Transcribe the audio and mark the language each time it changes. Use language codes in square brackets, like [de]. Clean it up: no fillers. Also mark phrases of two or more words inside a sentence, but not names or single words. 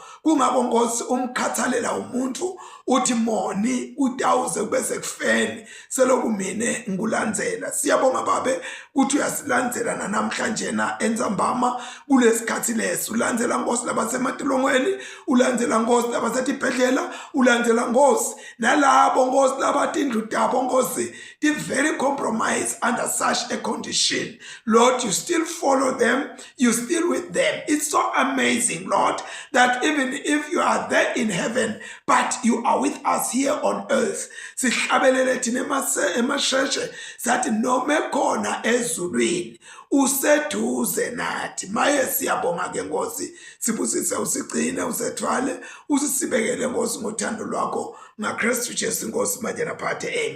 [ss] Kungako Nkosi umkhathalela umuntu uthi moni utawuze kubese kufeni seloku mine ngikulandzela. Siyabonga Babe ukuthi uyasilandzela namhlanje na enzambama kulesikhathi leso. Ulandzela Nkosi labasematolongweni, ulandzela Nkosi labasetibhedlela, ulandzela Nkosi nalabo Nkosi labatindlu tabo Nkosi [en] they very compromised under such a condition. Lord, you still follow them, you still with them. It's so amazing, Lord, that even if you are there in heaven, but you are with us here on earth. [ss] Sihlabelele thina emasheshe sathi noma khona ezulwini useduze nathi. Maye siyabonga ke Nkosi, sibusise usigcine usethwale usisibekele Nkosi ngothando lwakho ngaKristu Jesu Nkosi manje naphathe.